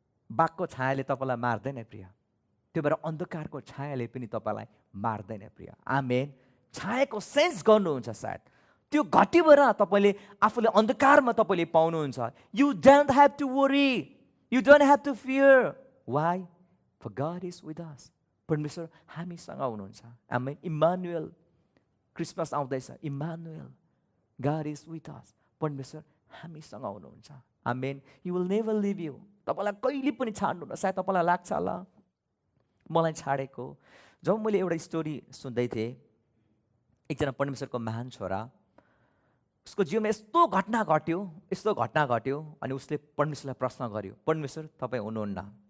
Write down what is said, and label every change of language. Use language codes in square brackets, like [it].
[ne] बाघको छायाले तपाईँलाई मार्दैन प्रिय, त्यो भएर अन्धकारको छायाले पनि तपाईँलाई मार्दैन प्रिय। आमेन। छायाको सेन्स गर्नुहुन्छ सायद, त्यो घटीबाट तपाईँले आफूले अन्धकारमा तपाईँले पाउनुहुन्छ। [en] You don't have to worry, you don't have to fear. Why? For God is with us. [ne] परमेश्वर हामीसँग हुनुहुन्छ। [en] आमेन। इम्मानुएल, [ne] क्रिसमस आउँदैछ, [en] Immanuel, God is with us. [ne] परमेश्वर हामीसँग हुनुहुन्छ। आमेन। [en] you will never leave you, [ne] तपाईँलाई कहिले पनि छाड्नुहुन्न। सायद तपाईँलाई लाग्छ होला मलाई छाडेको। जब मैले एउटा स्टोरी सुन्दै थिएँ, एकजना परमेश्वरको महान छोरा, उसको जीवनमा यस्तो घटना घट्यो, अनि उसले परमेश्वरलाई प्रश्न गर्यो, परमेश्वर तपाईँ हुनुहुन्न।